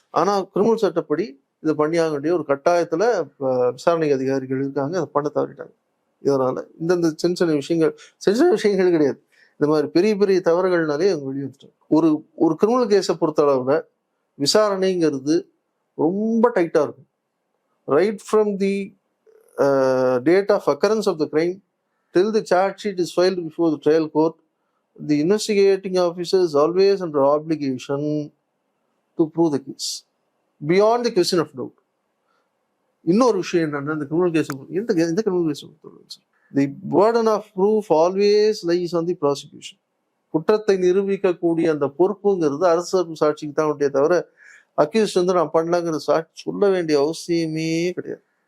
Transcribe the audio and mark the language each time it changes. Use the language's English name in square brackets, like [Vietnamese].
[Tamil] ஆனா கிரிமினல் சட்டப்படி இதை பண்ணியாக வேண்டிய ஒரு கட்டாயத்துல விசாரணை அதிகாரிகள் இருக்காங்க, அதை பண்ண தவறிட்டாங்க. இதனால இந்தந்த சின்ன சின்ன விஷயங்கள் கிடையாது, இந்த மாதிரி பெரிய பெரிய தவறுகள்னாலே அவங்க வெளியே வந்துட்டாங்க. ஒரு கிரிமினல் கேஸை பொறுத்த அளவுல விசாரணைங்கிறது ரொம்ப டைட்டா இருக்கும். [English] Right from the date of occurrence of the crime till the charge sheet is filed before the trial court, the investigating officer is always under obligation to prove the case beyond the question of doubt. [Tamil] இன்னொரு விஷயம் என்னன்னா, இந்த criminal case இந்த criminal case [English] the burden of proof always lies on the prosecution. [Tamil] குற்றத்தை நிரூபிக்கக்கூடிய அந்த பொறுப்புங்கிறது அரசு சாட்சிக்கு தான் உண்டே தவிர அக்யூஸ்ட் வந்து நான் பண்ணலாங்கிற சாட்சி சொல்ல வேண்டிய அவசியமே கிடையாது.